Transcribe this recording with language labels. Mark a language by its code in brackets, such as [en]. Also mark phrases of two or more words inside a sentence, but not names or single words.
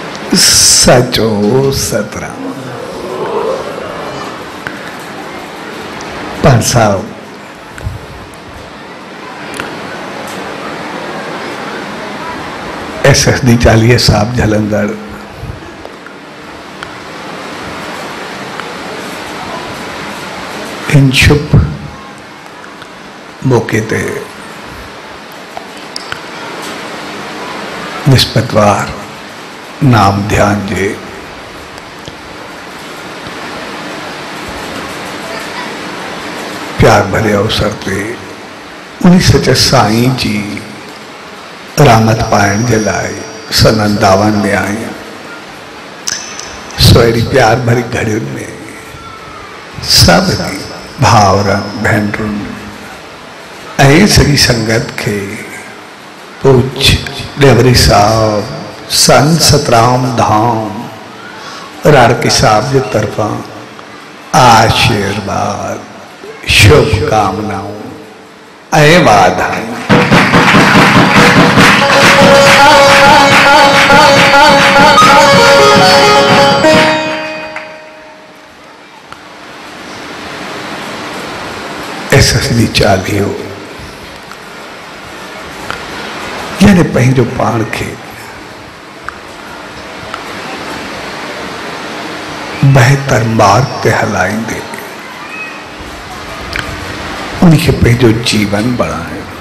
[sd] सचो सतराम। पर साहब SSD चालिए साहब जलंधर इन शुभ मौके ते निस्पतवार नाम ध्यान जे प्यार भरे अवसर ते उन्हीं सच साईं जी रामत पाइण जे लाइ सनन दावन में आई। सोरी प्यार भरी घड़ियुनि में सब भावरनि भेनरुनि ऐं सॼी संगत के पूज डेवरी साहब सन सतराम धाम राड़की साहब के तरफा आशीर्वाद शुभकामनाओं ऐं वाधायूं। SSD चालियो यानी पंहिंजो पाण खे बेहतर मार्ग ते हलाईंदे उनखे पंहिंजो जीवन बणायो।